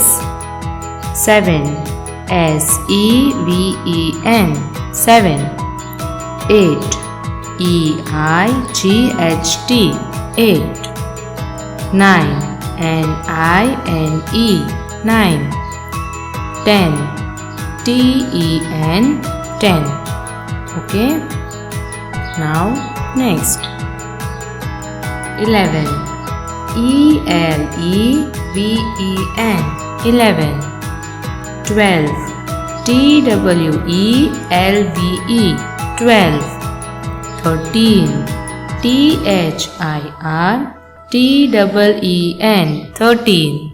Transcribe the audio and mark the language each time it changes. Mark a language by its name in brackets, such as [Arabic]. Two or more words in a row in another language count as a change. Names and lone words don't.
[English] 7. S-E-V-E-N 7. 8. E-I-G-H-T 8. 9. N-I-N-E 9. 10. T-E-N 10. Okay. Now next 11. E-L-E-V-E-N 11. 12. T-W-E-L-V-E 12. 13. T-H-I-R-T-E-E-N 13.